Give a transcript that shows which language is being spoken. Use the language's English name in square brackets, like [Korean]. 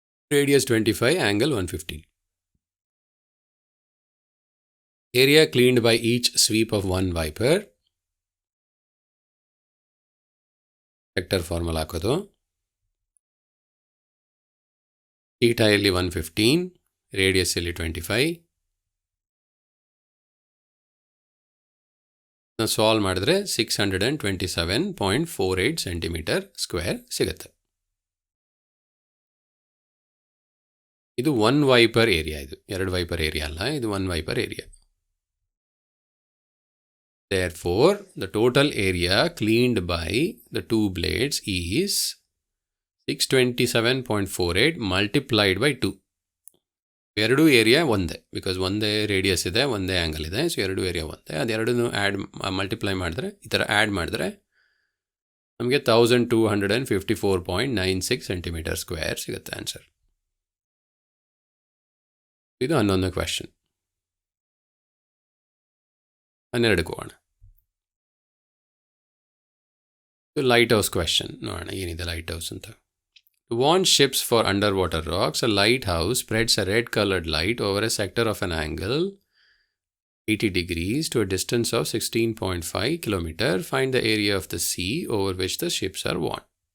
[English] Radius 25, angle 115. Area cleaned by each sweep of one wiper. [Kannada] Sector formula ಹಾಕೋದು. Theta ಇಲ್ಲಿ 115, radius ಇಲ್ಲಿ 25. Solve ಮಾಡಿದ್ರೆ 627.48 centimetre square ಸಿಗುತ್ತೆ. ಇದು ಒನ್ ವೈಪರ್ ಏರಿಯಾ, ಇದು 2 ವೈಪರ್ ಏರಿಯಾ ಅಲ್ಲ, ಇದು 1 wiper area. [English] Therefore, the total area cleaned by the 2 blades is 627.48 multiplied by 2. [Kannada] ಎರಡೂ ಏರಿಯಾ ಒಂದೇ, ಬಿಕಾಸ್ ಒಂದೇ ರೇಡಿಯಸ್ ಇದೆ, ಒಂದೇ ಆ್ಯಂಗಲ್ ಇದೆ. ಸೊ ಎರಡೂ ಏರಿಯಾ ಒಂದೇ. ಅದೆರಡನ್ನೂ ಮಲ್ಟಿಪ್ಲೈ ಮಾಡಿದ್ರೆ, ಈ ಥರ ಆ್ಯಡ್ ಮಾಡಿದ್ರೆ ನಮಗೆ 1254.96 ಸೆಂಟಿಮೀಟರ್ ಸ್ಕ್ವೇರ್ ಸಿಗುತ್ತೆ ಆನ್ಸರ್. ಇದು 11ನೇ ಕ್ವೆಶ್ಚನ್. 12ಕ್ಕೆ ಹೋಗೋಣ. ಲೈಟ್ ಹೌಸ್ ಕ್ವೆಶ್ಚನ್ ನೋಡೋಣ ಏನಿದೆ ಲೈಟ್ ಹೌಸ್ ಅಂತ. [English] To warn ships for underwater rocks, a lighthouse spreads a red-colored light over a sector of an angle 80 degrees to a distance of 16.5 km. Find the area of the sea over which the ships are warned.